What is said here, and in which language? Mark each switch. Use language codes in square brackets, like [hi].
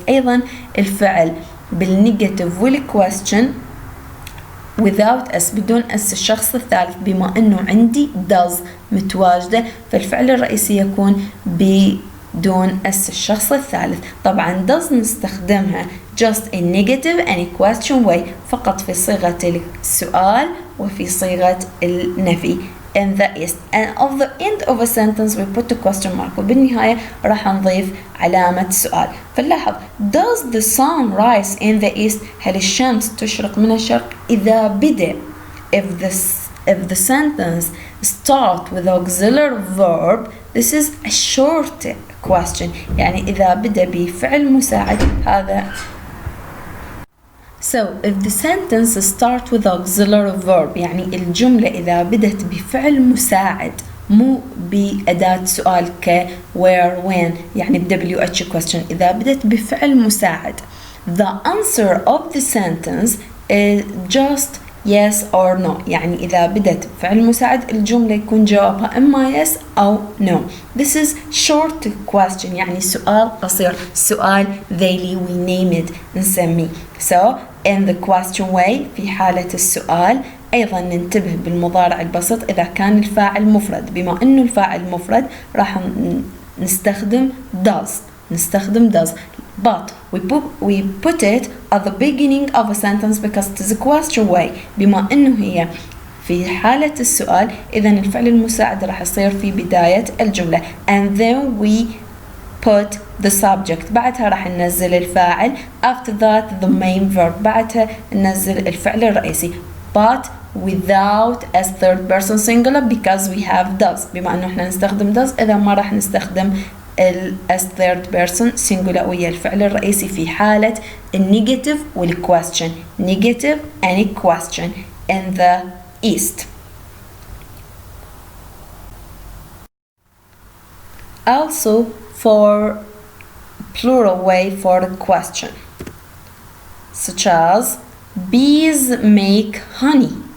[ar] أيضا الفعل بالنيجاتيف والquestion without us بدون اس الشخص الثالث، بما أنه عندي does متواجدة فالفعل الرئيسي يكون بدون اس الشخص الثالث. طبعا does نستخدمها [en] just in negative and question way [ar] فقط في صيغة السؤال وفي صيغة النفي [en] in the east and at the end of a sentence we put a question mark [ar] وبالنهاية راح نضيف علامة سؤال. فنلاحظ [en] does the sun rise in the east؟ [ar] هل الشمس تشرق من الشرق؟ إذا بدأ [en] if the sentence start with auxiliary verb this is a short question. [ar] يعني إذا بدأ بفعل مساعد هذا. [en] So if the sentence start with auxiliary verb [ar] يعني الجملة إذا بدت بفعل مساعد مو بأداة سؤال ك where when يعني WH question، إذا بدت بفعل مساعد [en] the answer of the sentence is just yes or no. [ar] يعني إذا بدت بفعل مساعد الجملة يكون جوابها إما yes أو no. [en] This is short question [ar] يعني سؤال قصير، سؤال ذيلي [en] we name it [ar] نسميه. [en] So in the question way [ar] في حالة السؤال أيضا ننتبه بالمضارع البسيط إذا كان الفاعل مفرد، بما أنه الفاعل مفرد راح نستخدم does [en] but we put it at the beginning of a sentence because it is a question way. [ar] بما أنه هي في حالة السؤال إذن الفعل المساعد راح يصير في بداية الجملة [en] and then we put the subject [ar] بعدها راح ننزل الفاعل [en] after that the main verb [ar] بعدها ننزل الفعل الرئيسي [en] but without a third person singular because we have does. [ar] بما أنه احنا نستخدم does إذا ما راح نستخدم as third person singular ويا الفعل الرئيسي في حالة النيجاتيف والquestion [en] negative and question in the east. Also for plural way for the question such as bees make honey.